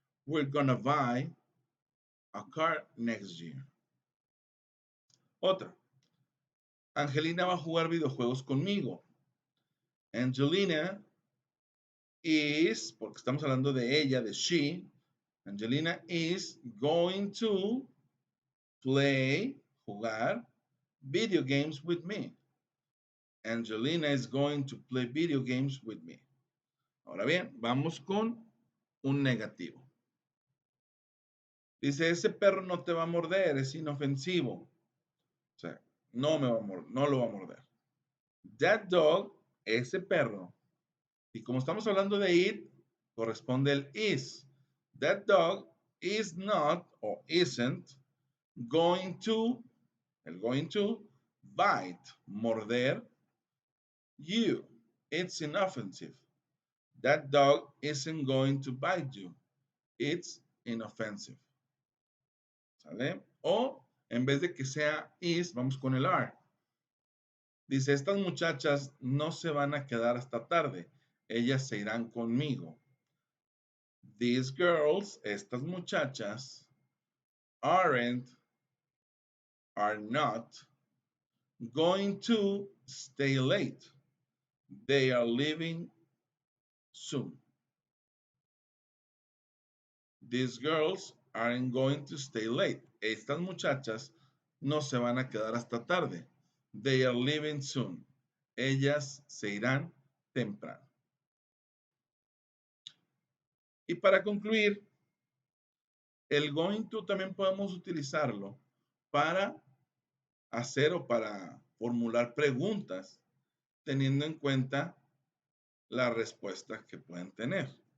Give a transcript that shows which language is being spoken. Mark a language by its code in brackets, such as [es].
[en] We're gonna buy a car next year. [es] Otra. Angelina va a jugar videojuegos conmigo. [en] Angelina is, [es] porque estamos hablando de ella, de [en] she, Angelina is going to play, jugar, video games with me. Angelina is going to play video games with me. [es] Ahora bien, vamos con un negativo. Dice, ese perro no te va a morder, es inofensivo. O sea, no lo va a morder. [en] That dog, [es] ese perro, y como estamos hablando de it, corresponde el is. [en] That dog is not or isn't going to, el going to, bite, morder you. It's inoffensive. That dog isn't going to bite you. It's inoffensive. [es] ¿Sale? O en vez de que sea is, vamos con el are. Dice, estas muchachas no se van a quedar hasta tarde. Ellas se irán conmigo. [en] These girls, estas muchachas, are not going to stay late. They are leaving soon. These girls aren't going to stay late. [es] Estas muchachas no se van a quedar hasta tarde. [en] They are leaving soon. [es] Ellas se irán temprano. Y para concluir, el going to también podemos utilizarlo para hacer o para formular preguntas teniendo en cuenta la respuesta que pueden tener.